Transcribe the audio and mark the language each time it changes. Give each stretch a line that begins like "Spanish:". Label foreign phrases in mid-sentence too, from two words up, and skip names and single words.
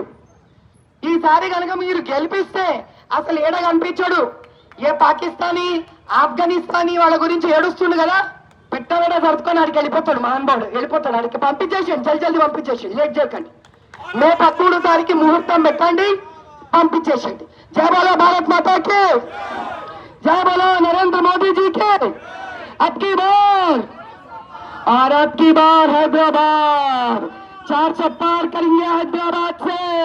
Telugu: ఈసారి కనుక మీరు గెలిపిస్తే అసలు ఏడ కనిపించాడు. ఏ పాకిస్తానీ, ఆఫ్ఘనిస్తానీ వాళ్ళ గురించి ఏడుస్తుండు కదా, పెట్టాలనే సర్దుకొని ఆడికి వెళ్ళిపోతాడు. మహానుభావుడు వెళ్ళిపోతాడు, ఆడికి పంపించేసేయండి, జల్దీ పంపించేసి, లేట్ చేయకండి. మే 13 తారీఖు ముహూర్తం పెట్టండి, పంపించేసేయండి.
Hindi: जय बोलो भारत माता की, जय बोलो नरेंद्र मोदी जी की. अबकी बार और अब की बार हैदराबाद 400 पार करेंगे हैदराबाद से.